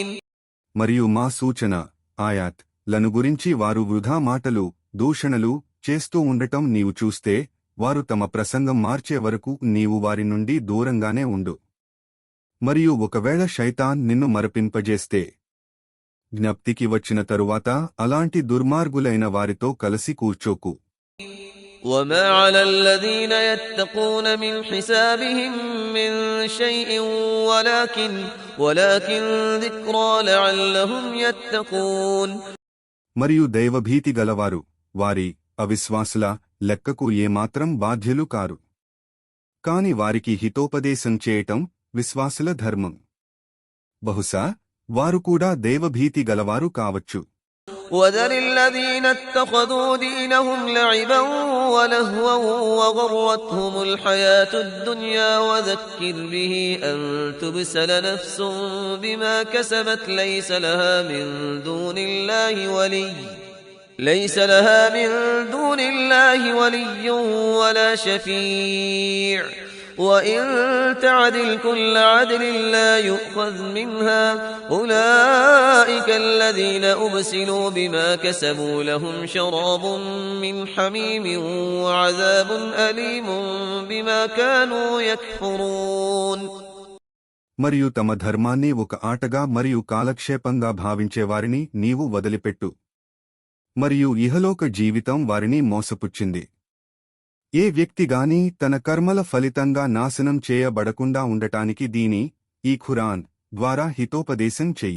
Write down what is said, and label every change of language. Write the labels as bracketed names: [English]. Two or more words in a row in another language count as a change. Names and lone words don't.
[Telugu] మరియు మా సూచన ఆయాత్ లను గురించి వారు వృధా మాటలు దూషణలు చేస్తూ ఉండటం నీవు చూస్తే వారు తమ ప్రసంగం మార్చే వరకు నీవు వారి నుండి దూరంగానే ఉండు. మరియు ఒకవేళ శైతాన్ నిన్ను మరపింపజేస్తే జ్ఞప్తికి వచ్చిన తరువాత అలాంటి దుర్మార్గులైన వారితో కలిసి కూర్చోకు. [Arabic] وما على الذين يتقون من حسابهم من شيء ولكن ذكرى لعلهم يتقون. [Telugu] మరియు దైవభీతి గలవారు వారి అవిశ్వాసుల లెక్కకు ఏమాత్రం బాధ్యులు కారు. కాని వారికి హితోపదేశం చేయటం విశ్వాసుల ధర్మం. బహుశా వారు కూడా దైవభీతి గలవారు కావచ్చు. [Arabic] وذر الذين اتخذوا دينهم لعبا ولهوا وغرتهم الحياة الدنيا وذكر به أن تبسل نفس بما كسبت ليس لها من دون الله ولي ولا شفيع وإن تعدل كل عدل لا يؤخذ منها أولئك الذين أبسلوا بما كسبوا لهم شراب من حميم وعذاب أليم بما كانوا يكفرون. [Telugu] మరియు తమ ధర్మాన్ని ఒక ఆటగా మరియు కాలక్షేపంగా భావించేవారిని నీవు వదిలిపెట్టు. మరియు ఇహలోక జీవితం వారిని మోసపుచ్చింది. ఏ వ్యక్తిగాని తన కర్మల ఫలితంగా నాశనం చేయబడకుండా ఉండటానికి ఈ ఖురాన్ ద్వారా హితోపదేశం చెయ్యి.